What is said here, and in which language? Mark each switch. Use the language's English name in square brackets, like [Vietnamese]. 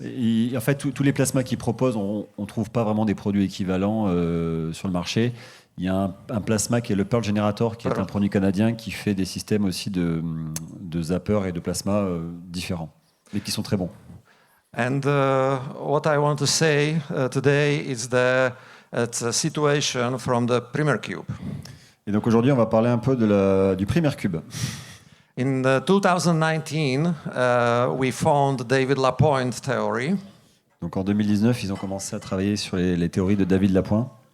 [French] Et en fait, tous les plasmas qu'ils proposent, on ne trouve pas vraiment des produits équivalents sur le marché. Il y a un plasma qui est le Pearl Generator, qui est un produit canadien qui fait des systèmes aussi de zapper et de plasma différents, mais qui sont très bons. [English] And what I want to say today is it's a situation from the PhiCube. [French] Et donc aujourd'hui, on va parler un peu du PhiCube. [English] In 2019, we found David Lapointe theory. [French] Donc en 2019, ils ont commencé à travailler sur les théories de David Lapointe.